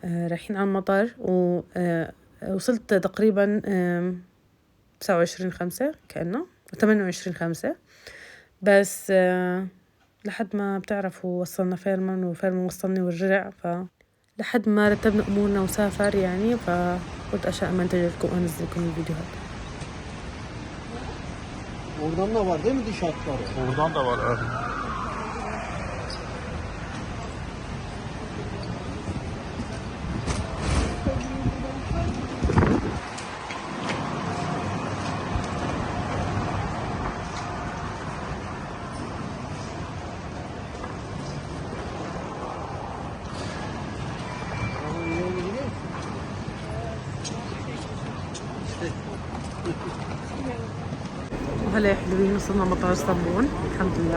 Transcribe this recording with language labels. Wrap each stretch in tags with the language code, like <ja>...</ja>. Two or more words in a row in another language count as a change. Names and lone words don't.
<ar>رايحين على المطار، ووصلت تقريبا 29/5 كأنه 28/5 بس. لحد ما بتعرفوا وصلنا فيرمان، وفيرمان وصلني ورجع. لحد ما رتبنا أمورنا وسافر يعني. فقلت أشياء ما أنتج لكم وأنزل لكم الفيديوهات.</ar> <tr>Oradan da var değil mi diş hatları? Oradan da var abi.</tr> <ar>وهلا يا حلوين، وصلنا مطار اسطنبول الحمد لله.</ar>